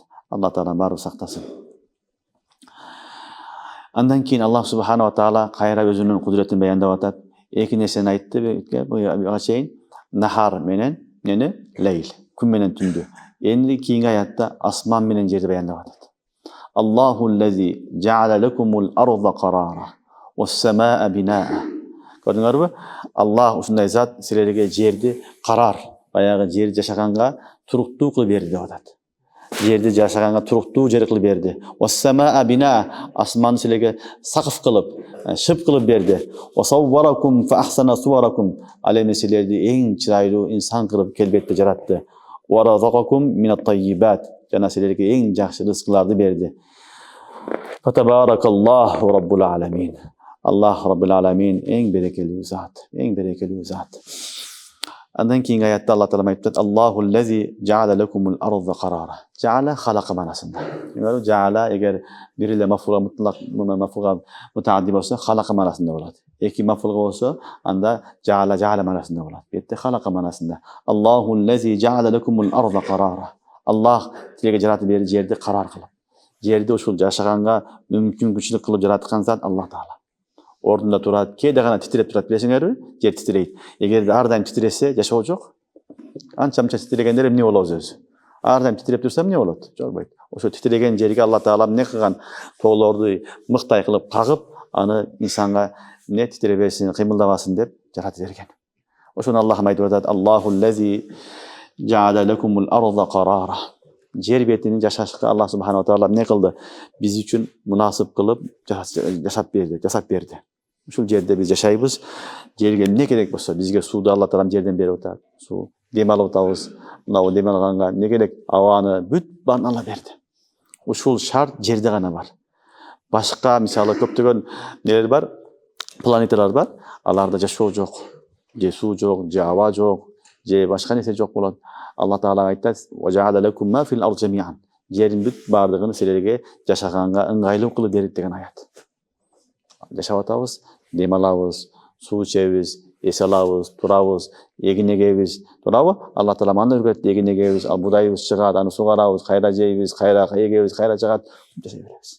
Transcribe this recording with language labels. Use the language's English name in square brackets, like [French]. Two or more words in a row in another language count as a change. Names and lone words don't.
[Kyrgyz] Алла Таала баарын сактасын. Андан кийин Аллах [Arabic] سبحانه تعالى [Kyrgyz] кайра өзүнүн кудуретин баяндап атат. Эки нерсени айтты буга чейин. Нахар менен лейл, күн менен түндү. Энди кийинки аятта асман менен жерди баяндап атат. [Arabic] الله الذي جعل لكم الأرض قرارا والسماء بناء. [Kyrgyz] Көрдүңөрбү? Аллах ушундай зат силерге жерди карар, баягы жер жашаганга туруктуу кылып берди деп атат. Жерди жашаганга туруктуу жер кылып берди. [Arabic] والسماء بناء, [Kyrgyz] асманды силерге сакыф кылып, шып кылып берди. [Arabic] وصوركم فأحسن صوركم, [Kyrgyz] ал эми силерди эң чырайлуу инсан кылып келбетте жаратты. [Arabic] ورزقكم من الطيبات, [Kyrgyz] жана силерге эң жакшы рызкыларды берди. [Arabic] فتبارك الله رب العالمين. [Kyrgyz] Аллах [Arabic] رب العالمين [Kyrgyz] эң берекелүү зат, эң берекелүү зат. Андан кийинки аятта Аллах Таала айтат: [Arabic] الله الذي جعل لكم الأرض قرارا. [Kyrgyz] Жа'ала халака манасында. Жа'ала эгер бир эле [Arabic] مفعول مطلق، مفعول متعدي [Kyrgyz] болсо халака манасында болот. Эки мафулга болсо анда жа'ала манасында болот. Бетте халака манасында. [Arabic] الله الذي جعل لكم الأرض قرارا. [Kyrgyz] Аллах силерге жаратып берди жерди карар кылып. Жерди ушул жашаганга мүмкүнчүлүк кылып жараткан зат Аллах Таала. Ордунда турат, кээде гана титиреп турат, билесиңерби? Жер титирейт. Эгерде ар дайым титиресе, жашоо жок. Анча-мынча титирегендер эмне болобуз өзү? Ар дайым титиреп турса эмне болот? Жокбойт. Ошо титиреген жерге Аллах Таала эмне кылган? Тоолорду мыктай кылып кагып, аны инсанга титиребесин, кыймылдабасын деп жаратып берген. Ошону Аллах айтып атат: [Arabic] الله الذي جعل لكم الأرض قرارا. [Kyrgyz] Жер бетини жашашка Аллах [Arabic] سبحانه تعالى [Kyrgyz] эмне кылды? Биз үчүн мунасып кылып жашап берди. Ушул жерде биз жашайбыз. Жерге эмне керек болсо, бизге сууду Аллах Таала жерден берип атат. Суу дем алып атабыз. Мына дем алганга эмне керек? Абаны бүт баарын ала берди. Ушул шарт жерде гана бар. Башка мисалы көптөгөн нелер бар, планеталар бар. Аларда жашоо жок. Же суу жок, же аба жок, же башка нерсе жок болот. Аллах Таала айтат: [Arabic] "وجعل لكم ما في الأرض جميعا." [Kyrgyz] Жердин бүт бардыгын силерге жашаганга ыңгайлуу кылып берди деген аят. Жашап атабыз, дем алабыз, суу ичебиз, эс алабыз, турабыз, эгин эгебиз, туурабы? Аллах Таала мындай үйрөттү: эгин эгебиз, будайыбыз чыгат, аны сугарабыз, кайра жейбиз, кайра эгебиз, кайра чыгат, жашай беребиз.